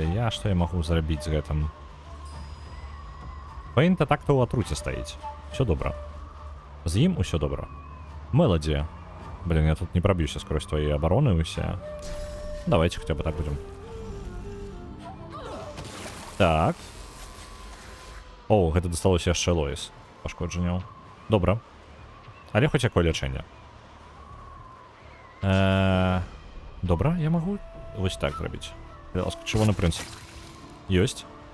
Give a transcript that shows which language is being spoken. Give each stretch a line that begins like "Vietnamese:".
Russian: Что я могу
Belarusian: зрабіць з гэтым? Фейн-то так-то ў атруце стаіць. Все добра. З ім усё добра. Мелоди.
Russian: Блин, я тут не пробьюся сквозь твои обороны усе. Давайте хотя бы так будем.
Belarusian: Так. О, гэта дасталося яшчэ Лоис. Пашкоджанняў. Добра. Але хоць якое лячэнне. Добра, я магу вось так зрабіць. Ласка, чырвоны прынц. Ёсць.